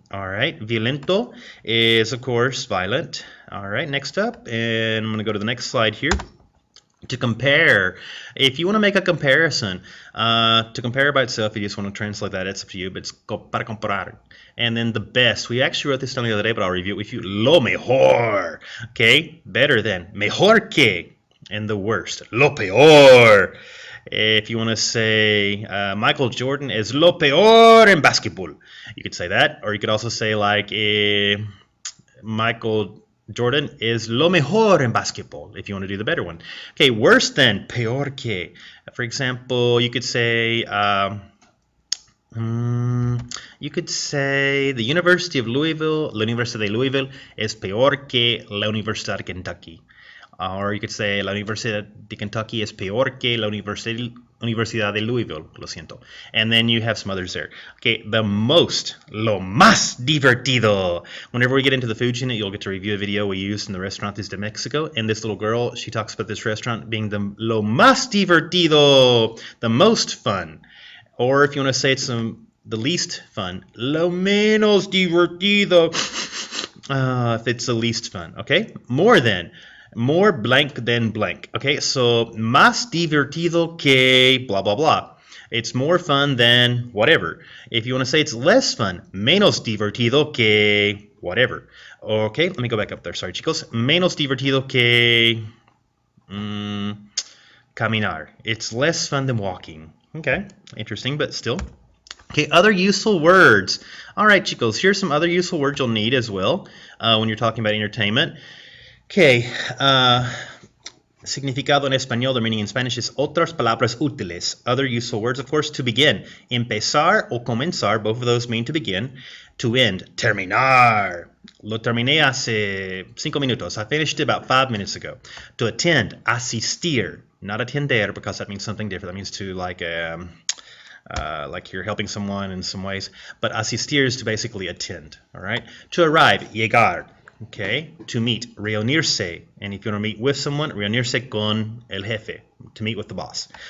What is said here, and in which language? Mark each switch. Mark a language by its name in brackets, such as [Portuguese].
[English] All right, violento is, of course, violent. All right, next up, and I'm going to go to the next slide here. To compare, if you want to make a comparison, to compare by itself, you just want to translate that, it's up to you, but it's [Spanish] para comparar. [English] And then the best, we actually wrote this down the other day, but I'll review it with you. [Spanish] Lo mejor, okay? [English] Better than, [Spanish] mejor que, [English] and the worst, [Spanish] lo peor. [English] If you want to say Michael Jordan is [Spanish] lo peor en [English] basketball, you could say that. Or you could also say like Michael Jordan is [Spanish] lo mejor en [English] basketball, if you want to do the better one. Okay, worse than, [Spanish] peor que. [English] For example, you could say the University of Louisville, [Spanish] la Universidad de Louisville es peor que la Universidad de Kentucky. [English] Or you could say [Spanish] la Universidad de Kentucky es peor que la Universidad de Louisville. Lo siento. [English] And then you have some others there. [Spanish] Okay, [English] the most, [Spanish] lo más divertido. [English] Whenever we get into the food unit, you'll get to review a video we used in the Restaurantes de Mexico. And this little girl, she talks about this restaurant being the [Spanish] lo más divertido, [English] the most fun. Or if you want to say it's the least fun, [Spanish] lo menos divertido, [English] if it's the least fun. Okay, more than. More blank than blank. [Spanish] Okay, so más divertido que blah, blah, blah. [English] It's more fun than whatever. If you want to say it's less fun, [Spanish] menos divertido que [English] whatever. Okay, let me go back up there. Sorry, chicos. [Spanish] Menos divertido que caminar. [English] It's less fun than walking. Okay, interesting, but still. Okay, other useful words. All right, chicos, here's some other useful words you'll need as well when you're talking about entertainment. [Spanish] Okay, significado en español, [English] the meaning in Spanish is [Spanish] otras palabras útiles. [English] Other useful words, of course, to begin. [Spanish] Empezar o comenzar, [English] both of those mean to begin. To end, terminar. [Spanish] Lo terminé hace 5 minutos. [English] I finished it about 5 minutes ago. To attend, asistir. Not atender, because that means something different. That means to like you're helping someone in some ways. But asistir is to basically attend, all right? To arrive, llegar. Okay, to meet, reunirse. And if you want to meet with someone, [Spanish] reunirse con el jefe, [English] to meet with the boss.